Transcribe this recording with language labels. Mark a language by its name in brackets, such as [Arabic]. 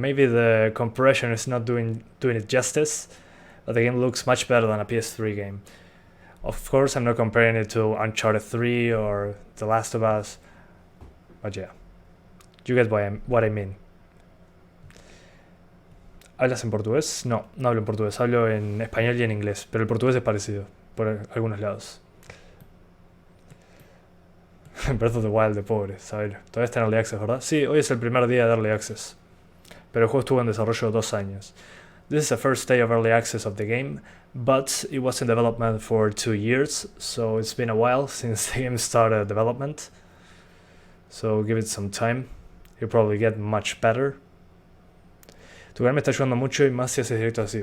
[English] Maybe the compression is not doing it justice, but the game looks much better than a PS3 game. Of course, I'm not comparing it to Uncharted 3 or The Last of Us, but yeah, you get what I mean. [Spanish] ¿Hablas en portugués? No, no hablo en portugués, hablo en español y en inglés, pero el portugués es parecido, por algunos lados. Breath of the Wild de pobre, saber. Todavía está en Early Access, ¿verdad? Sí, hoy es el primer día de Early Access, pero el juego estuvo en desarrollo 2 años. [English] This is the first day of Early Access of the game, but it was in development for 2 years, so it's been a while since the game started development. So give it some time, you'll probably get much better. [Spanish] Tu canal me está ayudando mucho y más si haces directo así.